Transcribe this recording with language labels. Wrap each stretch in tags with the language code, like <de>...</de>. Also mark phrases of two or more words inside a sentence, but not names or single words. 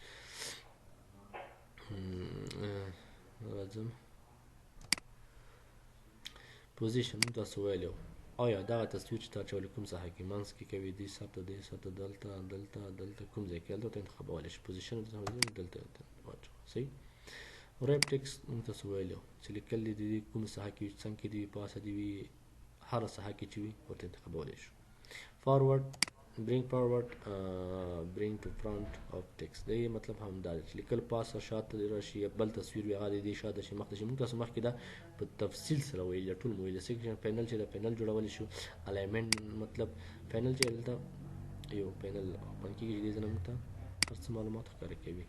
<ps>راځم پوزیشن موږ تاسو ویلی وو آیا دغه تصویر چې تا اچولی کوم ساحه کې منځ کې کوي دې سر ته دې سر ته دلته دلته دلته کوم ځای کې هلته ورته انتخابولی شي پوزیشن دلته واچوه صحیح</ps> <en>wrap text</en> <ps>موږ تاسو ویلی وو چې لیکل دي د دې کومه ساحه کې وي څنګ کې دي وي پاسه دي وي هره ساحه کې چې وي ورته انتخابولی شو</ps> <en>forward bring forward bring to front of text</en> <ps>دا یې مطلب همدا دی چې لیکل پاسه شاته راشي یا بل تصویر وي هغه د دې شاته شي مخته شي موږ تاسو مخکې دا په تفصیل سره ویلي ټول مو ویلي</ps> <en>section panel</en> <ps>چې د پینل جوړولی شو الاینمنټ مطلب پینل چې دلته یو پینل اوپن کېږي چې دې ځای نه موږ ته هر څه معلومات ښکاره کوي</ps>